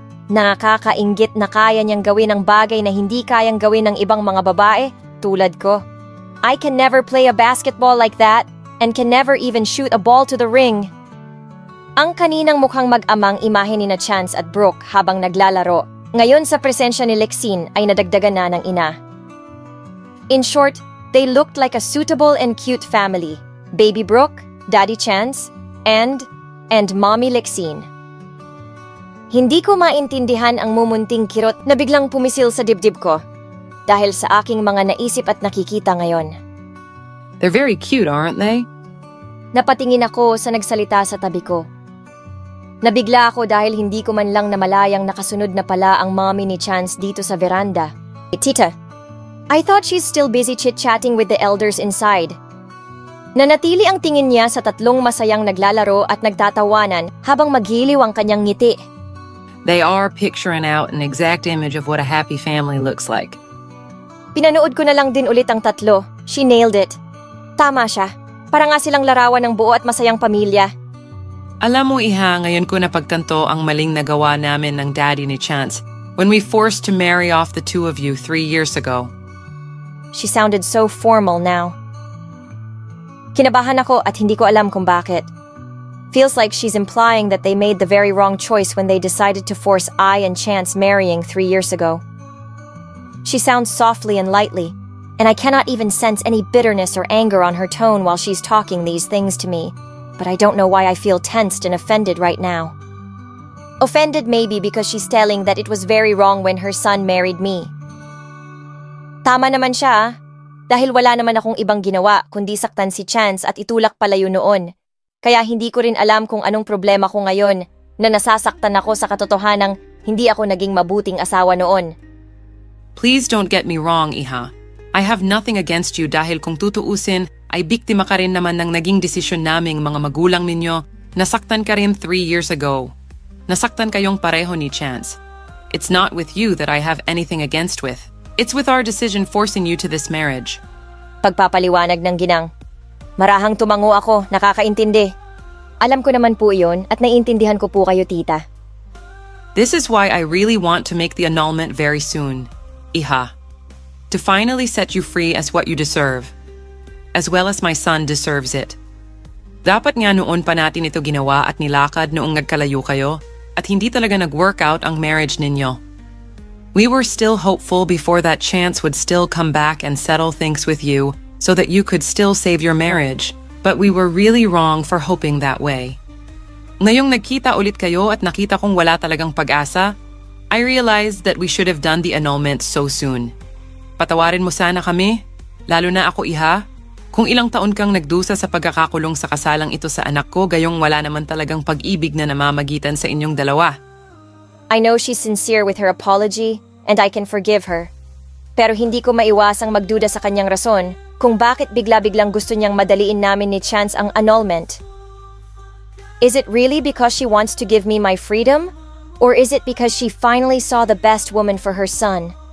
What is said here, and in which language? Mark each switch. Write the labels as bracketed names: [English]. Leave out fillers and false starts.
[Filipino] Nakakainggit na kaya niyang gawin ang bagay na hindi kayang gawin ng ibang mga babae, tulad ko. [English] I can never play a basketball like that and can never even shoot a ball to the ring. [Filipino] Ang kaninang mukhang mag-amang imahe ni na Chance at Brooke habang naglalaro, ngayon sa presensya ni Lexine ay nadagdagan na ng ina. [English] In short, they looked like a suitable and cute family. Baby Brooke, Daddy Chance, and Mommy Lexine. [Filipino] Hindi ko maintindihan ang mumunting kirot na biglang pumisil sa dibdib ko dahil sa aking mga naisip at nakikita ngayon. [English] They're very cute, aren't they? [Filipino] Napatingin ako sa nagsalita sa tabi ko. Nabigla ako dahil hindi ko man lang namalayang nakasunod na pala ang mommy ni Chance dito sa veranda. [English] Tita, I thought she's still busy chit-chatting with the elders inside. [Filipino] Nanatili ang tingin niya sa tatlong masayang naglalaro at nagtatawanan habang maghiliw ang kanyang ngiti. [English] They are picturing out an exact image of what a happy family looks like. [Filipino] Pinanood ko na lang din ulit ang tatlo. [English] She nailed it. [Filipino] Tama siya. Para nga silang larawan ng buo at masayang pamilya. Alam mo, Iha, ngayon ko napagtanto ang maling nagawa namin ng daddy ni Chance [English] when we forced to marry off the two of you 3 years ago. She sounded so formal now. [Filipino] Kinabahan ako at hindi ko alam kung bakit. [English] Feels like she's implying that they made the very wrong choice when they decided to force I and Chance marrying 3 years ago. She sounds softly and lightly, and I cannot even sense any bitterness or anger on her tone while she's talking these things to me. But I don't know why I feel tensed and offended right now. Offended maybe because she's telling that it was very wrong when her son married me. [Filipino] Tama naman siya, dahil wala naman akong ibang ginawa kundi saktan si Chance at itulak palayo noon. Kaya hindi ko rin alam kung anong problema ko ngayon na nasasaktan ako sa katotohanang hindi ako naging mabuting asawa noon. [English] Please don't get me wrong, Iha. I have nothing against you [Filipino] dahil kung tutuusin, ay biktima ka rin naman ng naging desisyon naming mga magulang ninyo. Nasaktan ka rin 3 years ago. Nasaktan kayong pareho ni Chance. [English] It's not with you that I have anything against with. It's with our decision forcing you to this marriage. [Filipino] Pagpapaliwanag ng ginang. Marahang tumango ako, nakakaintindi. Alam ko naman po iyon at naiintindihan ko po kayo, tita. [English] This is why I really want to make the annulment very soon, Iha. To finally set you free as what you deserve. As well as my son deserves it. [Filipino] Dapat nga noon pa natin ito ginawa at nilakad noong nagkalayo kayo at hindi talaga nag-workout ang marriage ninyo. [English] We were still hopeful before that Chance would still come back and settle things with you so that you could still save your marriage, but we were really wrong for hoping that way. [Filipino] Ngayong nagkita ulit kayo at nakita kong wala talagang pag-asa, [English] I realized that we should have done the annulment so soon. [Filipino] Patawarin mo sana kami, lalo na ako, Iha. Kung ilang taon kang nagdusa sa pagkakakulong sa kasalang ito sa anak ko, gayong wala naman talagang pag-ibig na namamagitan sa inyong dalawa. [English] I know she's sincere with her apology, and I can forgive her. [Filipino] Pero hindi ko maiwasang magduda sa kanyang rason kung bakit bigla-biglang gusto niyang madaliin namin ni Chance ang annulment. [English] Is it really because she wants to give me my freedom? Or is it because she finally saw the best woman for her son?